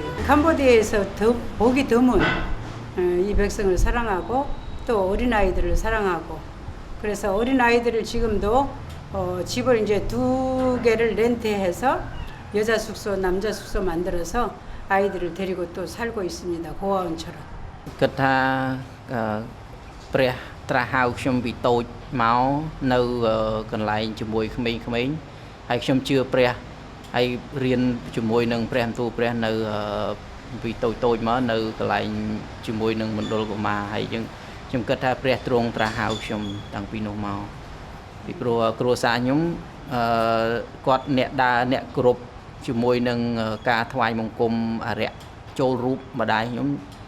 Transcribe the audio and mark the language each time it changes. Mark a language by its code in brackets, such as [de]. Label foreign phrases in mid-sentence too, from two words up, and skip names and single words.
[ko] 캄보디아에서 보기 드문 이 백성을 사랑하고 또 어린 아이들을 사랑하고 그래서 어린 아이들을 지금도 집을 이제 2개를 렌트해서 여자 숙소, 남자 숙소 만들어서 아이들을 데리고 또 살고 있습니다. 고아원처럼. [km] គិតថាព្រះត្រាស់ហៅខ្ញុំពីតូចមកនៅកន្លែងជាមួយក្មេងៗហើយ ខ្ញុំជឿព្រះហើយរៀនជាមួយនឹងព្រះបន្ទូលព្រះនៅពីតូចមកនៅកន្លែងជាមួយនឹងមណ្ឌលកុមារហើយខ្ញុំគិតថាព្រះទ្រង់ត្រាស់ហៅខ្ញុំតាំងពីនោះមកពីព្រោះគ្រួសារខ្ញុំគាត់អ្នកដើរអ្នកគោរពជាមួយនឹងការថ្វាយបង្គំអរិយចូលរូបម្ដាយខ្ញុំ